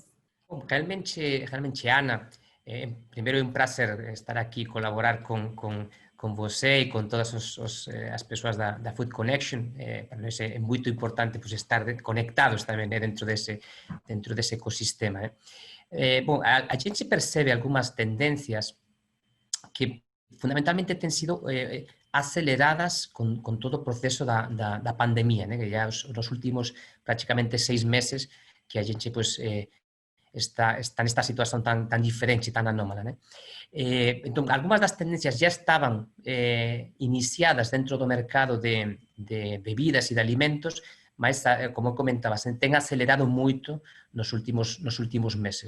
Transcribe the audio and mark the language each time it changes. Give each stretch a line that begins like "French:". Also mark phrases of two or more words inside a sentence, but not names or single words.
Portuguese: Bom, realmente, Ana, primeiro é um prazer estar aqui e colaborar com você e com todas as pessoas da Food Connection. Para nós é muito importante estar conectados também dentro desse ecossistema. Bom, a gente percebe algumas tendências que fundamentalmente têm sido aceleradas
Galician: con todo o proceso da pandemia, que ya nos últimos prácticamente 6
Portuguese: meses que a gente está nesta
Galician: situación tan diferente e tan anómala. Entón, algunhas das tendencias ya estaban iniciadas dentro do mercado de bebidas e de alimentos, mas, como comentabas, ten acelerado moito nos últimos meses.